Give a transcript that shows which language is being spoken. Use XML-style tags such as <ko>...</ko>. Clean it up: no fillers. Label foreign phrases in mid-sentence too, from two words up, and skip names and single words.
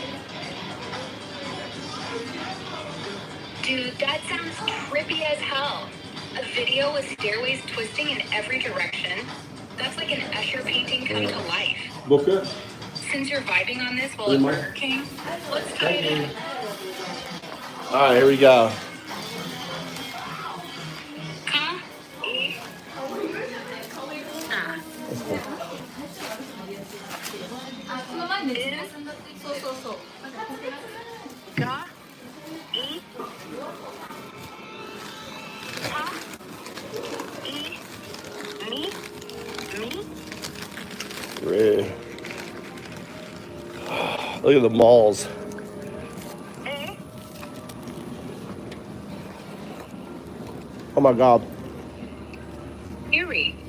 <en>Dude, that sounds trippy as hell. A video with stairways twisting in every direction? That's like an Escher painting come to life. Booker? Since you're vibing on this while at Burger King, let's tie it in. All right, here we go. Ka, e, ah. Ga, e, ka, e, me, me. Red. Look at the malls. Oh my God. Eerie.</en>